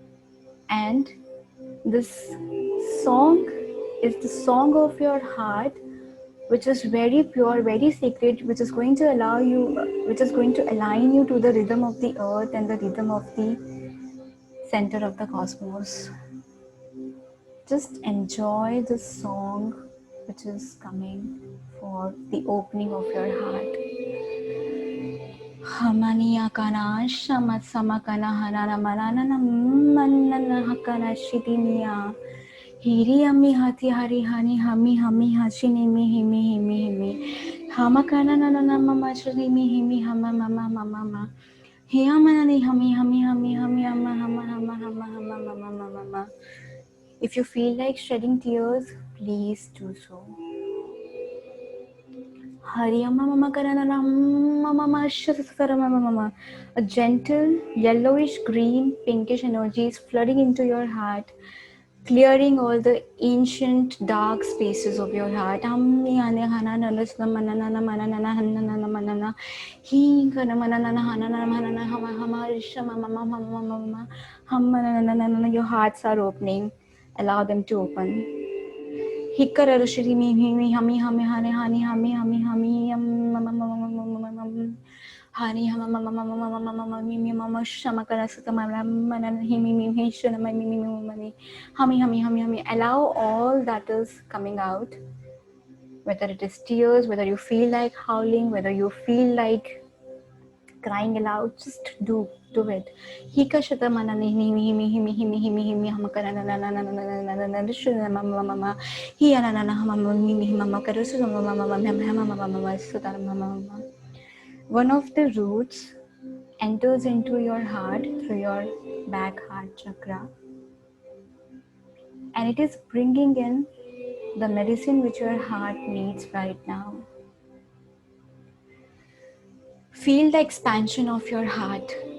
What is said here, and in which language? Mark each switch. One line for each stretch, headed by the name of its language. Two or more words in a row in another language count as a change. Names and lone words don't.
English: And this song is the song of your heart, which is very pure, very sacred, which is going to allow you, which is going to align you to the rhythm of the earth and the rhythm of the center of the cosmos. Just enjoy the song which is coming for the opening of your heart. Hamaniya kana shama samakana hanana manana manana hakana shitiniya. Hiri ami hati hari hani hami hashini mi himi himi himi. Hamakana nana mama shri mi himi hama mama mama ma. Hiyamanani hami hama hama. If you feel like shedding tears, please do so. A gentle yellowish green pinkish energy is flooding into your heart, clearing all the ancient dark spaces of your heart. Your hearts are opening. Allow them to open. Hikara Shri me himi hami hami hani hani hami hami hami hani hami mama shamakara sutamara manan himi himi shana mimi hami. Allow all that is coming out, whether it is tears, whether you feel like howling, whether you feel like crying aloud, just do it. Hika shata manani himi hamakana mama hi anana mama karusu mama. One of the roots enters into your heart through your back heart chakra, and it is bringing in the medicine which your heart needs right now. Feel the expansion of your heart.